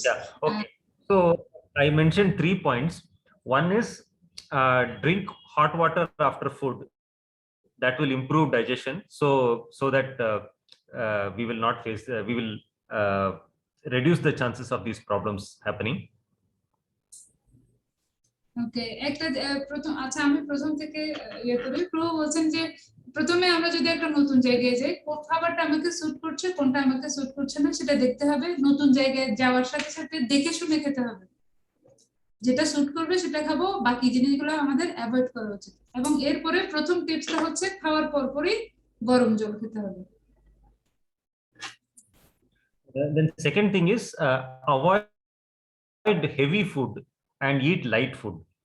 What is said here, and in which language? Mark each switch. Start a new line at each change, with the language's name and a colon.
English: Yeah, okay. So I mentioned 3 points. One is drink hot water after food. That will improve digestion, so that we will not face, we will reduce the chances of these problems happening.
Bangla: ওকে, একটা প্রথম, আচ্ছা আমি প্রথম থেকে ইয়ে করি। প্রভু বলছেন যে প্রথমে আমরা যদি একটা নতুন জায়গায় যাই, কোন খাবারটা আমাকে স্যুট করছে, কোনটা আমাকে স্যুট করছে না, সেটা দেখতে হবে। নতুন জায়গায় যাওয়ার সাথে সাথে দেখে শুনে খেতে হবে, যেটা স্যুট করবে সেটা খাবো, বাকি জিনিসগুলো আমাদের অ্যাভয়েড করা উচিত। এবং এরপরে প্রথম টিপসটা হচ্ছে খাওয়ার পরপরই গরম জল খেতে হবে।
English: Then second thing is avoid heavy food and eat light food.